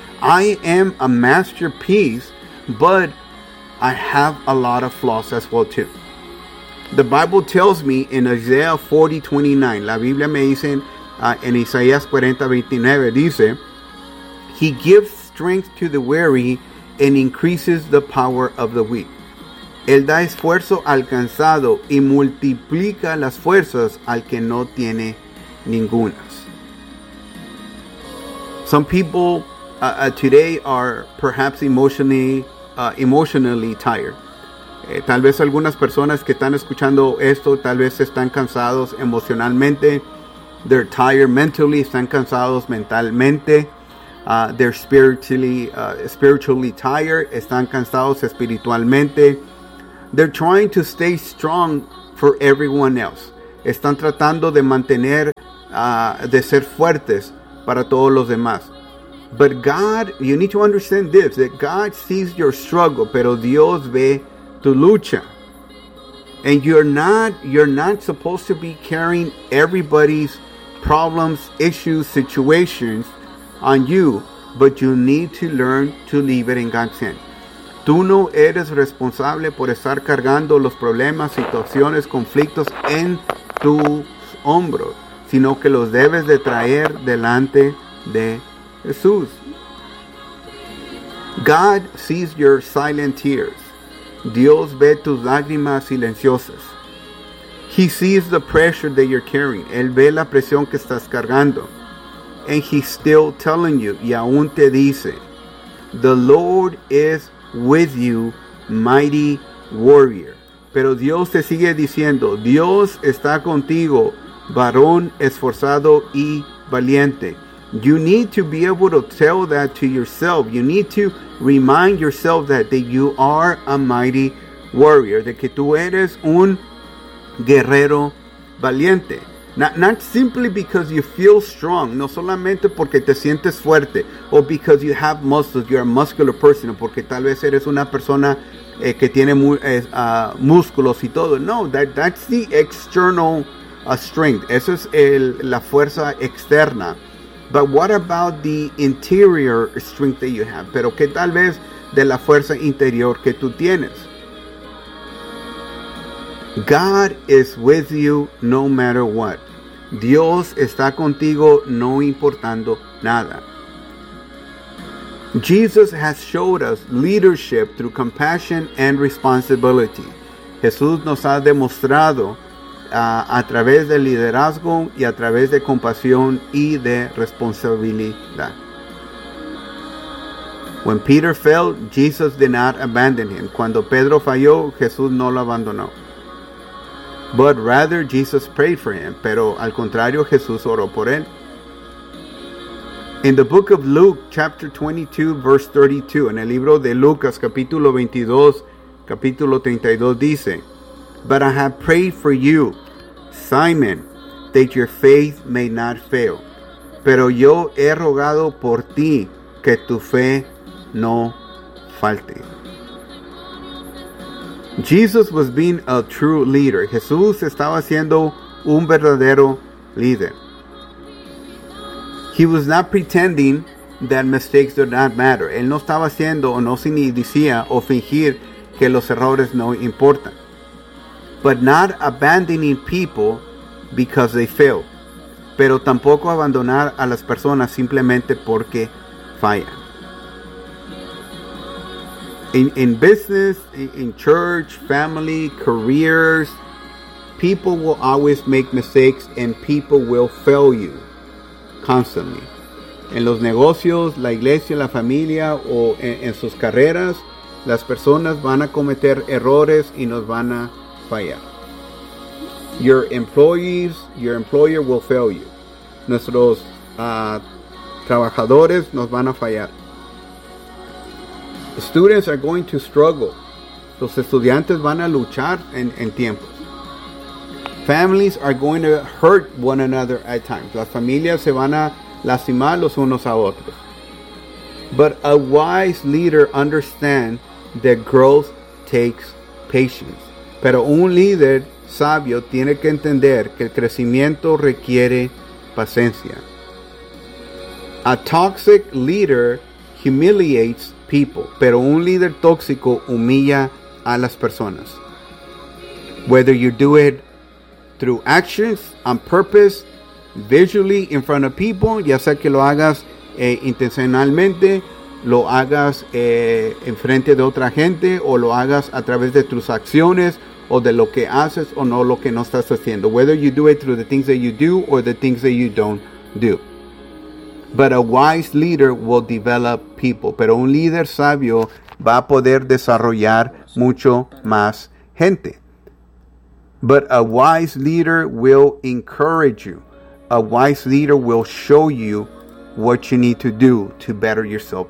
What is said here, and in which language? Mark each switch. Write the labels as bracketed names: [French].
[English] I am a masterpiece, but I have a lot of flaws as well too. The Bible tells me in Isaiah 40:29, [Spanish] la Biblia me dice en Isaías 40:29, dice, [English] He gives strength to the weary and increases the power of the weak. [Spanish] Él da esfuerzo al cansado y multiplica las fuerzas al que no tiene ningunas. [English] Some people today are perhaps emotionally tired. [Spanish] Tal vez algunas personas que están escuchando esto, tal vez están cansados emocionalmente. [English] They're tired mentally, [Spanish] están cansados mentalmente. [English] They're spiritually tired, [Spanish] están cansados espiritualmente. [English] They're trying to stay strong for everyone else. [Spanish] están tratando de mantener, de ser fuertes para todos los demás. [English] But God, you need to understand this, that God sees your struggle, [Spanish] pero Dios ve tu lucha. [English] And you're not supposed to be carrying everybody's problems, issues, situations on you, but you need to learn to leave it in God's hand. [Spanish] Tú no eres responsable por estar cargando los problemas, situaciones, conflictos en tus hombros, sino que los debes de traer delante de Jesús. [English] God sees your silent tears. [Spanish] Dios ve tus lágrimas silenciosas. [English] He sees the pressure that you're carrying. [Spanish] Él ve la presión que estás cargando. [English] And he's still telling you, [Spanish] y aún te dice, [English] the Lord is with you, mighty warrior. [Spanish] Pero Dios te sigue diciendo, Dios está contigo, varón esforzado y valiente. [English] You need to be able to tell that to yourself. You need to remind yourself that you are a mighty warrior. [Spanish] De que tú eres un guerrero valiente. [English] Not simply because you feel strong. [Spanish] No solamente porque te sientes fuerte. [English] Or because you have muscles. You're a muscular person. [Spanish] O porque tal vez eres una persona que tiene músculos y todo. [English] No, that's the external strength. [Spanish] Eso es la fuerza externa. [English] But what about the interior strength that you have? [Spanish] Pero qué tal vez de la fuerza interior que tú tienes. [English] God is with you no matter what. [Spanish] Dios está contigo no importando nada. [English] Jesus has showed us leadership through compassion and responsibility. [Spanish] Jesús nos ha demostrado a través de liderazgo y a través de compasión y de responsabilidad. [English] When Peter fell, Jesus did not abandon him. [Spanish] Cuando Pedro falló, Jesús no lo abandonó. [English] But rather, Jesus prayed for him. [Spanish] Pero al contrario, Jesús oró por él. [English] In the book of Luke, chapter 22, verse 32, [Spanish] en el libro de Lucas, capítulo 22, capítulo 32, dice, [English] But I have prayed for you, Simon, that your faith may not fail. [Spanish] Pero yo he rogado por ti que tu fe no falte. [English] Jesus was being a true leader. [Spanish] Jesús estaba siendo un verdadero líder. [English] He was not pretending that mistakes do not matter. [Spanish] Él no estaba haciendo o no decía o fingir que los errores no importan. [English] But not abandoning people because they fail. [Spanish] Pero tampoco abandonar a las personas simplemente porque fallan. [English] In business, in church, family, careers, people will always make mistakes and people will fail you constantly. [Spanish] En los negocios, la iglesia, la familia o en sus carreras, las personas van a cometer errores y nos van a fallar. [English] Your employees, your employer will fail you. [Spanish] Nuestros trabajadores nos van a fallar. [English] Students are going to struggle. [Spanish] Los estudiantes van a luchar en tiempos. [English] Families are going to hurt one another at times. [Spanish] Las familias se van a lastimar los unos a otros. [English] But a wise leader understands that growth takes patience. [Spanish] Pero un líder sabio tiene que entender que el crecimiento requiere paciencia. [English] A toxic leader humiliates people, [Spanish] pero un líder tóxico humilla a las personas. [English] Whether you do it through actions, on purpose, visually in front of people, [Spanish] ya sea que lo hagas intencionalmente, lo hagas en frente de otra gente, o lo hagas a través de tus acciones, o de lo que haces o no lo que no estás haciendo. [English] Whether you do it through the things that you do or the things that you don't do. But a wise leader will develop people. [Spanish] Pero un líder sabio va a poder desarrollar mucho más gente. [English] But a wise leader will encourage you. A wise leader will show you what you need to do to better yourself.